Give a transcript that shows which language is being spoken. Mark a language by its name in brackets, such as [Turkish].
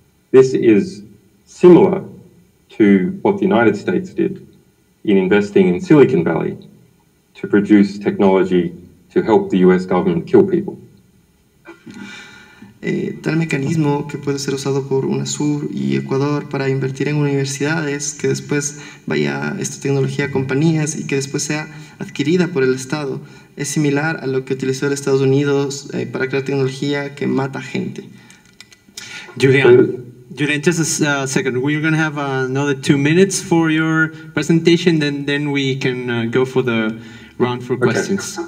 [English] This is similar to what the United States did in investing in Silicon Valley to produce technology to help the US government kill people. [Spanish] Tal mecanismo que puede ser usado por UNASUR y Ecuador para invertir en universidades, que después vaya esta tecnología a compañías y que después sea adquirida por el Estado, es similar a lo que utilizó el Estados Unidos para crear tecnología que mata gente. [English] Julian, just a second. We're going to have another 2 minutes for your presentation, and then we can go for the round for questions.